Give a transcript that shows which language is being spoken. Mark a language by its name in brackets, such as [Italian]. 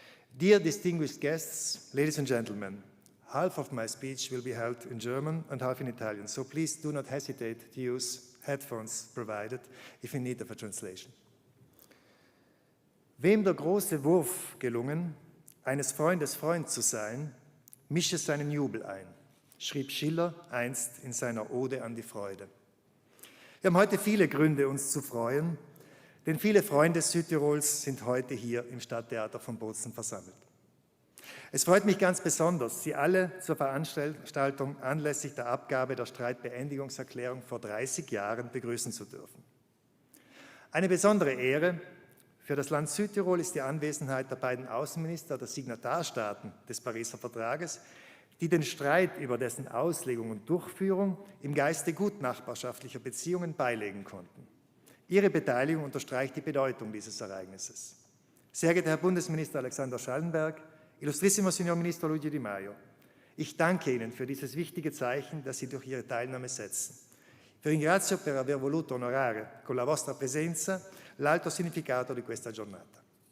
[English] Dear distinguished guests, ladies and gentlemen, half of my speech will be held in German and half in Italian, so please do not hesitate to use headphones provided if in need of a translation. [German] Wem der große Wurf gelungen, eines Freundes Freund zu sein, mische seinen Jubel ein, schrieb Schiller einst in seiner Ode an die Freude. Wir haben heute viele Gründe, uns zu freuen, denn viele Freunde Südtirols sind heute hier im Stadttheater von Bozen versammelt. Es freut mich ganz besonders, Sie alle zur Veranstaltung anlässlich der Abgabe der Streitbeendigungserklärung vor 30 Jahren begrüßen zu dürfen. Eine besondere Ehre für das Land Südtirol ist die Anwesenheit der beiden Außenminister der Signatarstaaten des Pariser Vertrages, die den Streit über dessen Auslegung und Durchführung im Geiste gutnachbarschaftlicher Beziehungen beilegen konnten. Ihre Beteiligung unterstreicht die Bedeutung dieses Ereignisses. Sehr geehrter Herr Bundesminister Alexander Schallenberg, [Italian] Illustrissimo Signor Ministro [German] Luigi Di Maio, ich danke Ihnen für dieses wichtige Zeichen, das Sie durch Ihre Teilnahme setzen. [Italian] Vi ringrazio per aver voluto onorare con la vostra presenza l'alto significato di questa giornata.